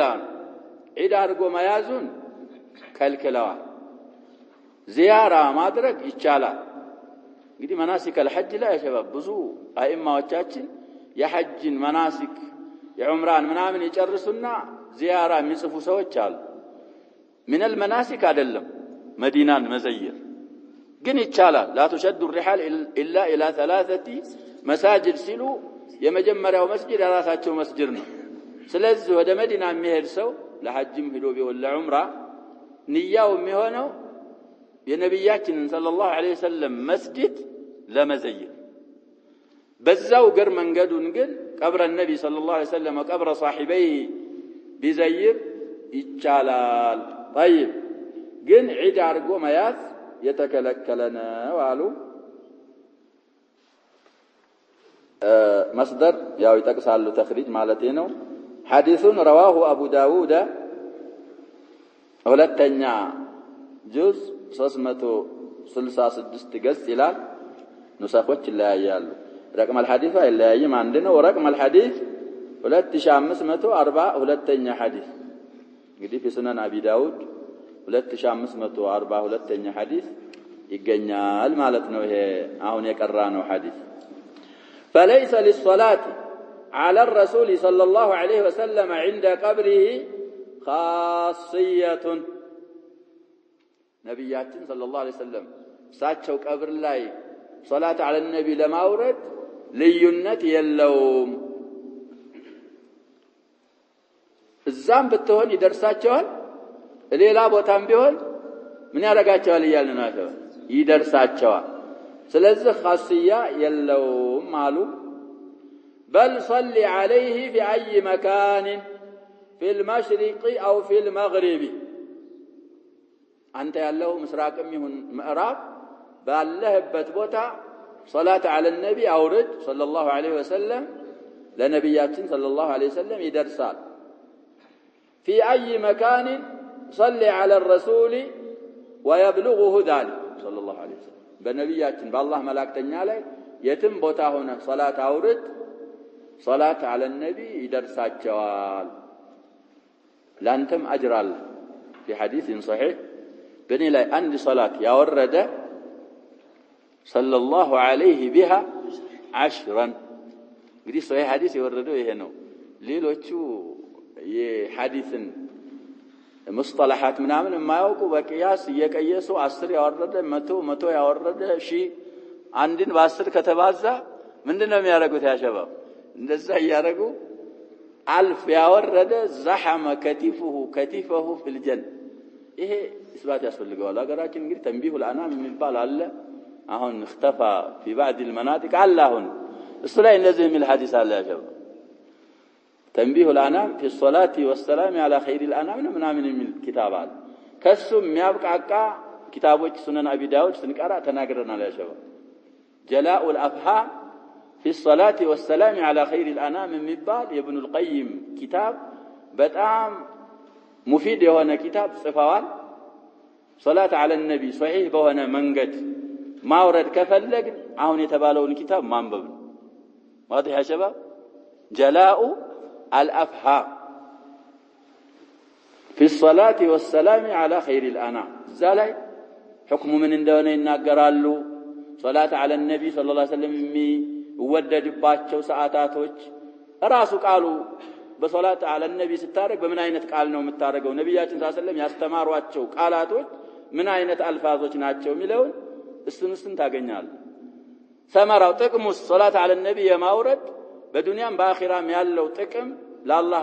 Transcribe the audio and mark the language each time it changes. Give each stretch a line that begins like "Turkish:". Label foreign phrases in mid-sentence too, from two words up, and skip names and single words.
Amharic: ነው ዒድ አርጎ መያዙን ከልክለዋል ዚያራ ማድረግ ይቻላል እንግዲህ
Arabic: مناسك الحج
Amharic: ላይ ያሸባብ ብዙ አይማዎቻችን የሐጅን መናሲክ የዑምራን ምናምን ይጨርሱና ዚያራ የሚጽፉ ሰዎች አሉ
Arabic: من المناسك
Amharic: አይደለም መዲናን መዘየር ግን ይቻላል
Arabic: لا تشد الرحال الا الى 3 مساجد
Amharic: ሲሉ የመጀመሪያው መስጊድ የራሳቸው መስጊድ ነው ስለዚህ ወደ መዲና የሚሄድ ሰው ለሐጅም ሄዶ ቢሆን ለዑምራ ንያው የሚሆነው የነብያችንን
Arabic: صلى الله عليه وسلم
Amharic: መስጊድ ለመዘየር በዛው ገር መንገዱን ግን
Arabic: قبر النبي صلى الله عليه وسلم قبر صاحبيه
Amharic: ቢዘይር ይቻላል طيب ግን ዒድ አርጎ መያዝ የተከለከለ ነው አሉ مصدر ያው ይጠቅሳሉ ተخريج ማለት ነው
Arabic: حديث رواه ابو داود
Amharic: ሁለተኛ ጁዝ 366 ገጽ ይላል ንሳኾች ይለያያሉ
Arabic: رقم الحديث
Amharic: አይለያይም አንድ ነው
Arabic: رقم الحديث
Amharic: 2542ኛ ሐዲስ እንግዲህ በሱነን አቢ ዳውድ 2542ኛ ሐዲስ ይገኛል ማለት ነው ይሄ አሁን የቀራ ነው ሐዲስ
Arabic: فليس للصلاه على الرسول صلى الله عليه وسلم عند قبره خاصيه
Amharic: ነብያችን
Arabic: صلى الله عليه وسلم
Amharic: ሳቸው ቀብር ላይ
Arabic: صلاة على النبي
Amharic: ለማውረድ ልዩነት የለውም እዛም ብትሆን ይደርሳቸዋል ሌላ ቦታም ቢሆን ምን ያረጋቸዋል ይያልን ነው ይደርሳቸዋል ስለዚህ ኻስያ የለውም አሉ
Arabic: بل صلي عليه في اي مكان في المشرق او في المغرب
Amharic: አንተ ያለው ምስራቅም ይሁን ምዕራብ ባለህበት ቦታ
Arabic: صلاة على النبي
Amharic: አውርድ
Arabic: صلى الله عليه
Amharic: ወሰለም ለነብያችን
Arabic: صلى الله عليه وسلم
Amharic: ይደርሳል
Arabic: في اي مكان صلي على الرسول ويبلغه ذلك صلى الله عليه وسلم
Amharic: በነብያችን በአላህ መላእክተኛ ላይ የትም ቦታ ሆነ ሶላት አውርድ
Arabic: صلاة على النبي
Amharic: ይደርሳቸዋል ላንተም አጅር አለ
Arabic: في حديث صحيح
Amharic: በኔ ላይ አንድ ሶላት ያወረደ
Arabic: صلى الله عليه بها
Amharic: 10 እንግዲህ ሶሂህ ሐዲስ የወረደው ይሄ ነው ሌሎቹ የሐዲስን ሙስጠላሃት ምናምን የማያውቁ በቂያስ እየቀየሱ 10 ያወረደ 100 ያወረደ ሺ አንድን በ10 ከተባዛ ምንድነው የሚያደርጉት ያሸባብ እንደዛ ያያረጉ አልፍ ያወረደ
Arabic: زاحم كتفه في الجنة
Amharic: ይሄ እስባት ያስፈልገዋል አገራችን እንግዲህ ተንቢሁ الانام የሚባል አለ አሁን
Arabic: اختفى في بعض
Amharic: المناطق አለ አሁን እሱ ላይ እንደዚህ የሚል ሐዲስ አለ ያሸባብ تنبيه الانام في الصلاه والسلام على خير الانام ምናምን የሚል ኪታብ አለ ከሱ የሚያብቃቃ ኪታቦች ሱነን አቢ ዳውድ ስንቀራ ተናግረናል ያሸባብ جلاء الافهام في الصلاه والسلام على خير الانام የሚባል የኢብኑ القيم ኪታብ በጣም ሙፊድ የሆነ ኪታብ ጽፈዋል
Arabic: صلاة على النبي
Amharic: ሶሂህ በሆነ መንገድ ማውረድ ከፈለግ አሁን የተባለውን ኪታብ ማንበብ ነው
Arabic: واضح يا شباب
Amharic: جلاء الافهام في الصلاه والسلام على خير الانام
Arabic: زالي حكم من
Amharic: እንደሆነ ይናገራሉ
Arabic: صلاة على النبي صلى الله عليه وسلم
Amharic: የሚወደድባቸው ሰዓታቶች ራሱ ቃሉ
Arabic: بالصلاة على النبي
Amharic: ስታረግ በምን አይነት ቃል ነው የምታረገው ነብያችን
Arabic: صلى الله عليه وسلم
Amharic: ያስተማሯቸው ቃላቶች ምን አይነት አልፋዞች ናቸው የሚለውን እሱን ታገኛለህ ሰመራው ጥቅሙስ
Arabic: صلاة على النبي
Amharic: የማውረድ በዱንያም በአኺራም ያለው ጥቅም ለአላህ